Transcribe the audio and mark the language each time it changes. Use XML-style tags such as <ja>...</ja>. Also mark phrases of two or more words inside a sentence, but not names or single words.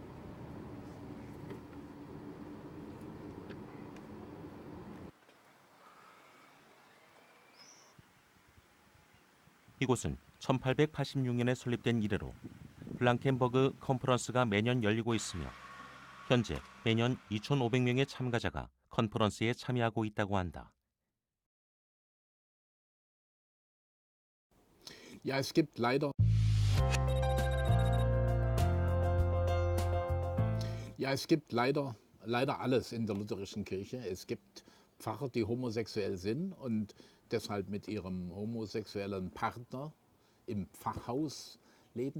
<ko>이곳은 1886년에 설립된 이래로 블랑켄버그 컨퍼런스가 매년 열리고 있으며 현재 매년 2,500명의 참가자가 컨퍼런스에 참여하고 있다고 한다.</ko> <de>Ja, es gibt leider alles in der lutherischen Kirche. Es gibt Pfarrer, die homosexuell sind und deshalb mit ihrem homosexuellen Partner im Pfarrhaus leben.</de>